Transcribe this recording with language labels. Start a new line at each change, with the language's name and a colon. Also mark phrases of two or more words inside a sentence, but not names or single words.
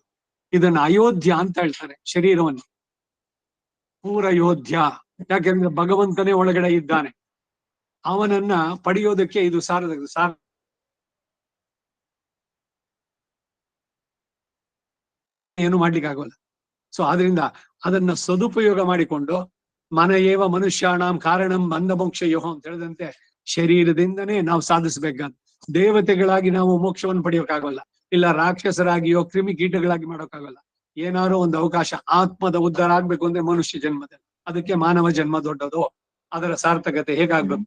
Kannada: ಇದನ್ನ ಅಯೋಧ್ಯ ಅಂತ ಹೇಳ್ತಾರೆ ಶರೀರವನ್ನು. ಪೂರ ಯೋಧ್ಯ, ಯಾಕೆಂದ್ರೆ ಭಗವಂತನೇ ಒಳಗಡೆ ಇದ್ದಾನೆ. ಅವನನ್ನ ಪಡೆಯೋದಕ್ಕೆ ಇದು ಸಾರ ಏನು ಮಾಡ್ಲಿಕ್ಕೆ ಆಗೋಲ್ಲ. ಸೊ ಆದ್ರಿಂದ ಅದನ್ನ ಸದುಪಯೋಗ ಮಾಡಿಕೊಂಡು
Sanskrit: ಮನಯೇವ ಮನುಷ್ಯಾಣಂ ಕಾರಣಂ ಬಂಧ ಮೋಕ್ಷ ಯೋಹೋ
Kannada: ಅಂತ ಹೇಳಿದಂತೆ ಶರೀರದಿಂದನೇ ನಾವು ಸಾಧಿಸ್ಬೇಕಂತ. ದೇವತೆಗಳಾಗಿ ನಾವು ಮೋಕ್ಷವನ್ನು ಪಡೆಯೋಕ್ಕಾಗಲ್ಲ, ಇಲ್ಲ ರಾಕ್ಷಸರಾಗಿಯೋ ಕ್ರಿಮಿಕೀಟಗಳಾಗಿ ಮಾಡೋಕ್ಕಾಗಲ್ಲ. ಏನಾದ್ರು ಒಂದು ಅವಕಾಶ ಆತ್ಮದ ಉದ್ಧಾರ ಆಗ್ಬೇಕು ಅಂದ್ರೆ ಮನುಷ್ಯ ಜನ್ಮದಲ್ಲಿ, ಅದಕ್ಕೆ ಮಾನವ ಜನ್ಮ ದೊಡ್ಡದು. ಅದರ ಸಾರ್ಥಕತೆ ಹೇಗಾಗ್ಬೇಕು?